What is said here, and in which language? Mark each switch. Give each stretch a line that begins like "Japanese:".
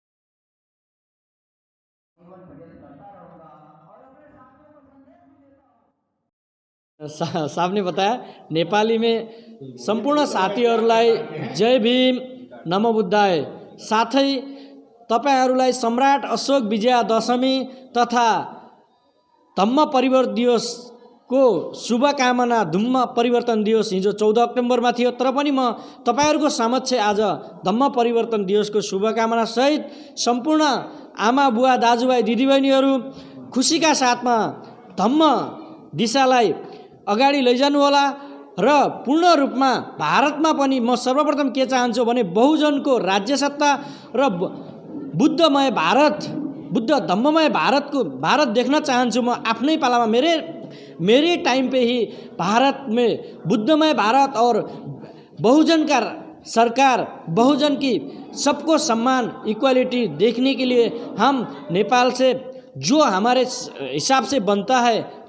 Hindi: जीवन व्यतीत करता रहूँगा और अपने साथियों को संदेश भी देता हूँ।
Nepali: साहबले
Hindi: बताया नेपाली में
Nepali: सम्पूर्ण साथीहरूलाई जय भीम नमो बुद्धाय। साथै तपाईहरूलाई सम्राट अशोक विजया दशमी तथा धम्म परिवर्तन दिवसको शुभकामना। धम्म परिवर्तन दिवस हिजो 14 अक्टोबरमा थियो, तर पनि म तपाईहरूको समक्ष आज धम्म परिवर्तन दिवसको शुभकामना सहित सम्पूर्ण आमा बुवा दाजुभाइ दिदीबहिनीहरू खुसीका साथमा धम्म दिशालाई अगाडि लैजानुहोला र पूर्ण रूपमा भारतमा पनि म सर्वप्रथम के चाहन्छु भने बहुजनको राज्यसत्ता र बुद्धमय भारत, बुद्ध धम्ममय भारत देखना चाहन्छु। म आफ्नै पालामा
Hindi: मेरे टाइम पे ही भारत में बुद्धमय भारत और बहुजन का सरकार, बहुजन की सबको सम्मान, इक्वालिटी देखने के लिए हम नेपाल से जो हमारे हिसाब से बनता है।